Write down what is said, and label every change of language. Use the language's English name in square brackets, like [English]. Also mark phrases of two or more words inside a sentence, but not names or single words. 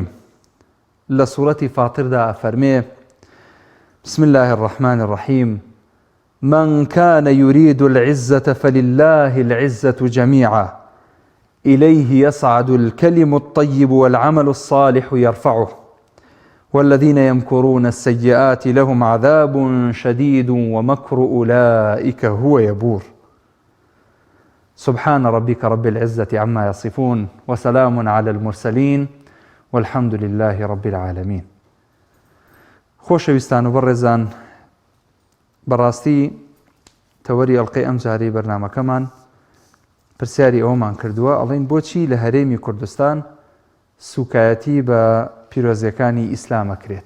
[Central Kurdish] لسورة فاطر دا فرمي: [Arabic] بسم الله الرحمن الرحيم من كان يريد العزة فلله العزة جميعا إليه يصعد الكلم الطيب والعمل الصالح يرفعه والذين يمكرون السيئات لهم عذاب شديد ومكر أولئك هو يبور. سبحان ربك رب العزة عما يصفون وسلام على المرسلين والحمد لله رب العالمين. [Central Kurdish] خۆشەویستان و بەڕێزان، بەڕاستی تەوەری ئەڵقەی ئەم جارەی بەرنامەکەمان پرسیاری ئەوەمان کردووە، ئەڵێن بۆچی لە هەرێمی کوردستان سوکایەتی بە پیرۆزیەکانی ئیسلام ئەکرێت.